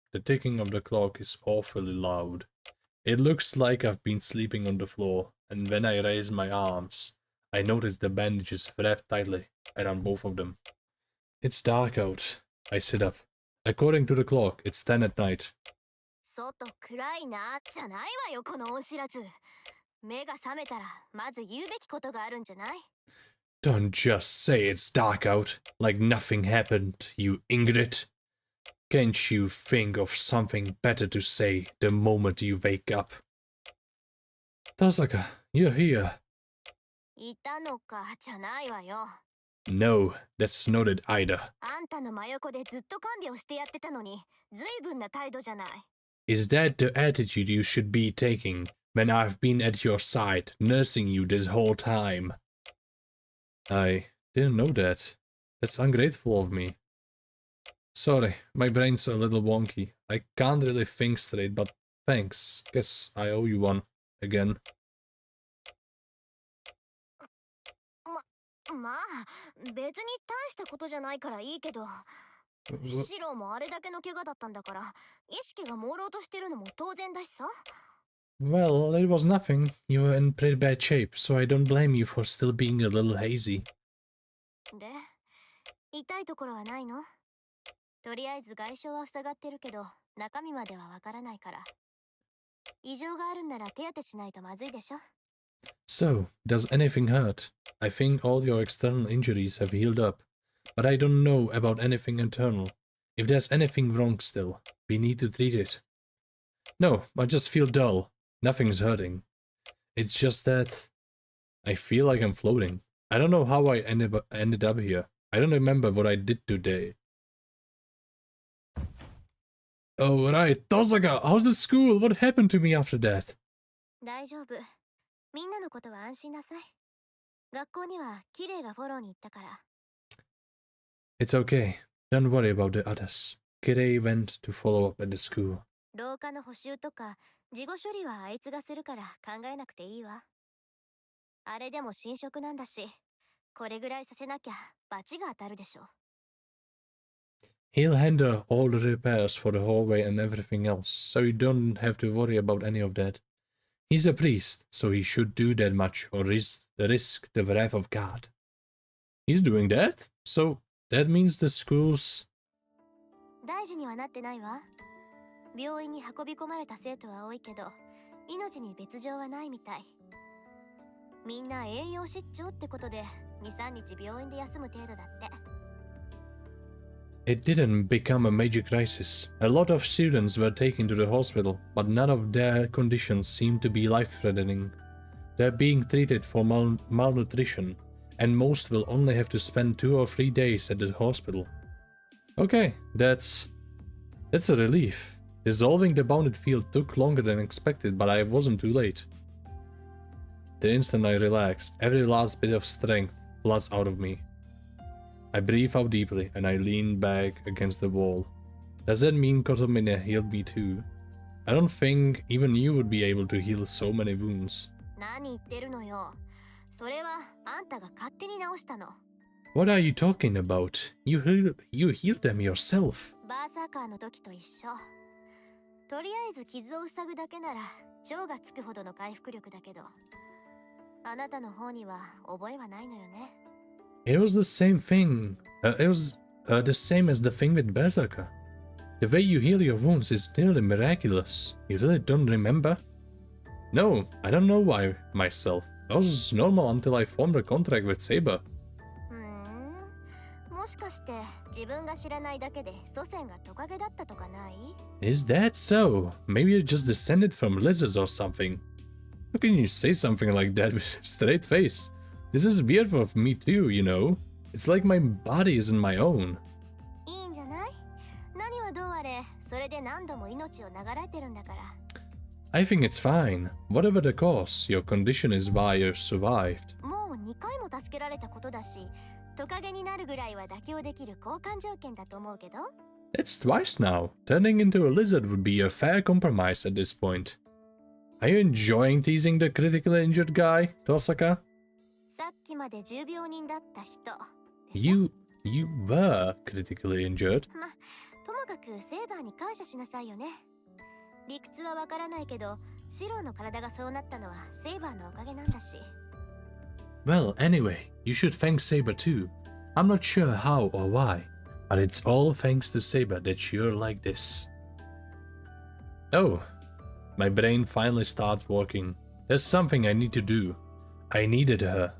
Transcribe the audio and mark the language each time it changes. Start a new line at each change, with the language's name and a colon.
English: The ticking of the clock is awfully loud. It looks like I've been sleeping on the floor, and when I raise my arms, I notice the bandages wrapped tightly around both of them. It's dark out. I sit up. According to the clock, it's 10 at night.
Japanese: 外暗いなじゃないわよこの恩知らず。目が覚めたらまず言うべきことがあるんじゃない？
English: Don't just say it's dark out, like nothing happened, you ingrate. Can't you think of something better to say the moment you wake up? Tasaka, you're here.
Japanese: いたのかじゃないわよ。
English: No, that's not it either.
Japanese: あんたの真横でずっと看病してやってたのに、随分な態度じゃない。
English: Is that the attitude you should be taking when I've been at your side, nursing you this whole time? I didn't know that. That's ungrateful of me. Sorry, my brain's a little wonky. I can't really think straight, but thanks. Guess I owe you one. Again.
Japanese: まあ、別に大したことじゃないからいいけど。シロもあれだけの怪我だったんだから、意識が朦朧としてるのも当然だしさ。
English: Well, it was nothing. You were in pretty bad shape, so I don't blame you for still being a little hazy.
Japanese: で、痛いところはないの？とりあえず外傷は塞がってるけど、中身まではわからないから。異常があるんなら手当てしないとまずいでしょ。
English: So, does anything hurt? I think all your external injuries have healed up, but I don't know about anything internal. If there's anything wrong still, we need to treat it. No, I just feel dull. Nothing's hurting. It's just that I feel like I'm floating. I don't know how I ended up here. I don't remember what I did today. Oh, right. Tosaka, how's the school? What happened to me after that?
Japanese: 大丈夫。みんなのことは安心なさい。学校にはキレイがフォローに行ったから。
English: It's okay. Don't worry about the others. Kirei went to follow up at the school.
Japanese: 廊下の補修とか事後処理はあいつがするから考えなくていいわ。あれでも新職なんだし、これぐらいさせなきゃ罰が当たるでしょ。
English: He'll handle all the repairs for the hallway and everything else, so you don't have to worry about any of that. He's a priest, so he should do that much or risk the wrath of God. He's doing that? So that means the school's...
Japanese: 大事にはなってないわ。病院に運び込まれた生徒は多いけど、命に別状はないみたい。みんな栄養失調ってことで、2、3日病院で休む程度だって。
English: It didn't become a major crisis. A lot of students were taken to the hospital, but none of their conditions seemed to be life-threatening. They're being treated for malnutrition, and most will only have to spend 2 or 3 days at the hospital. Okay, that's a relief. Dissolving the bounded field took longer than expected, but I wasn't too late. The instant I relaxed, every last bit of strength floods out of me. I breathe out deeply and I lean back against the wall. Does that mean Kotomine healed me too? I don't think even you would be able to heal so many wounds.
Japanese: 何言ってるのよ。それはあんたが勝手に直したの。
English: What are you talking about? You healed them yourself.
Japanese: バーサーカーの時と一緒。とりあえず傷を塞ぐだけなら超がつくほどの回復力だけど、あなたの方には覚えはないのよね。
English: It was the same thing. It was the same as the thing with Berserker. The way you heal your wounds is nearly miraculous. You really don't remember? No, I don't know why myself. That was normal until I formed a contract with Saber.
Japanese: もしかして自分が知らないだけで祖先がトカゲだったとかない？
English: Is that so? Maybe you're just descended from lizards or something. How can you say something like that with a straight face? This is weird for me too, you know. It's like my body isn't my own.
Japanese: いいんじゃない？何はどうあれ、それで何度も命を長らえてるんだから。
English: I think it's fine. Whatever the cause, your condition is why you survived.
Japanese: もう2回も助けられたことだし、トカゲになるぐらいは妥協できる交換条件だと思うけど。
English: It's twice now. Turning into a lizard would be a fair compromise at this point. Are you enjoying teasing the critically injured guy, Tosaka?
Japanese: さっきまで重病人だった人。
English: You were critically injured.
Japanese: ま、ともかくセーバーに感謝しなさいよね。理屈はわからないけど、シローの体がそうなったのはセーバーのおかげなんだし。
English: Well, anyway, you should thank Saber too. I'm not sure how or why, but it's all thanks to Saber that you're like this. Oh, my brain finally starts working. There's something I need to do. I needed her.